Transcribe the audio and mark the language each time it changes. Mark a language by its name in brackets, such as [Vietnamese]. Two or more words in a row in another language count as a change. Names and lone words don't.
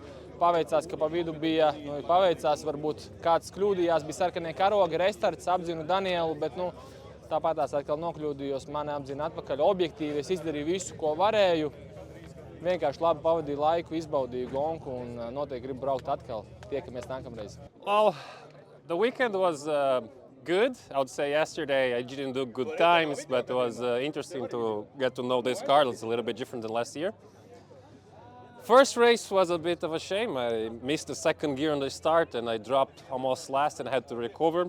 [Latvian] Paveicās, ka pa vidu bija, paveicās, varbūt kāds kļūdījās, bija sarkanie karogi, restarts, apzinu Danielu, bet tāpatās atkal nokļūdījos, mani apzina atpakaļ objektīvi. Es izdarīju visu, ko varēju. Vienkārši labi pavadīju laiku, izbaudīju gonku un noteikti gribu braukt atkal. Tiekamies nākamreiz. [English] Well, the weekend was good. I would say yesterday I didn't do good times, but it was interesting to get to know this car. It's a little bit different than last year. First race was a bit of a shame. I missed the second gear on the start and I dropped almost last and had to recover.